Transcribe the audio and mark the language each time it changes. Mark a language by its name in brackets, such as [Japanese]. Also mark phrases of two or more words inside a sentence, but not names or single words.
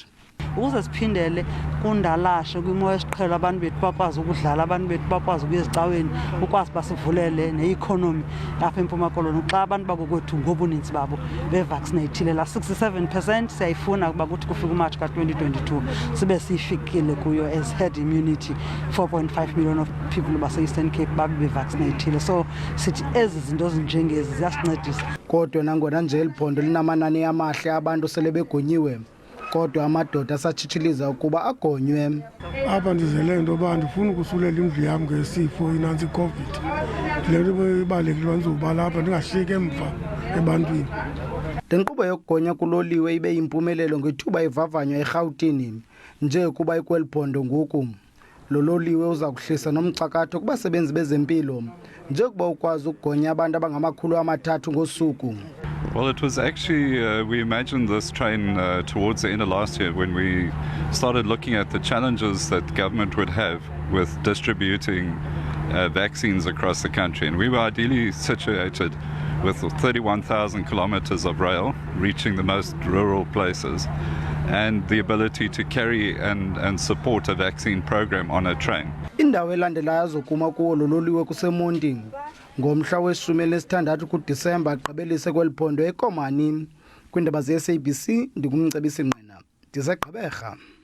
[Xhosa] Ukuze siphindele kundalashe kwimo esiqhelo abantu bethu bakwazi ukudlala, abantu bethu bakwazi ukuya ezicaweni, ukwazi basivulele ne-economy apha eMpuma Koloni. Xa abantu bakokwethu ngobuninzi babo bevaccinatile, la 67% siyayifuna ukuba kuthi kufika uMarch ka-2022 sibe siyifikile kuyo [English] as herd immunity, 4.5 million of people [Xhosa] base-Eastern Cape babe bevaccinatile. So sithi ezi zinto zinjengezi ziyasincedisa. Kodwa nangona nje eliphondo linamanani amahle abantu sele begonyiwe, kodwa amadoda asatshitshiliza ukuba agonywe. Apha ndizele into yoba ndifuna ukusulela indlu yam ngesifo inantsi iCOVID. Le nto ibalulekile nzuba lapha ndingashiyeki emva ebantwini. Le nkqubo yokugonya kuloliwe ibe yimpumelelo ngethuba ivavanywa eRhawutini njekuba ikweliphondo ngoku. Uloliwe uza kuhlisa nomcakatho kubasebenzi bezempilo njekuba ukwazi ukugonya abantu abangama-300 ngosuku. [English] Well, it was actually, we imagined this train towards the end of last year when we started looking at the challenges that government would have with distributing vaccines across the country. And we were ideally situated with 31,000 kilometers of rail reaching the most rural places and the ability to carry and support a vaccine program on a train. [Xhosa] Indawo elandelayo azokuma kuwo Uloliwe kuseMonti ngomhla we-16 kuDisemba agqibelise kweliphondo eKoloni. Kwiindaba ze-SABC ndingumcebisi Ngqina, ndiseGqeberha.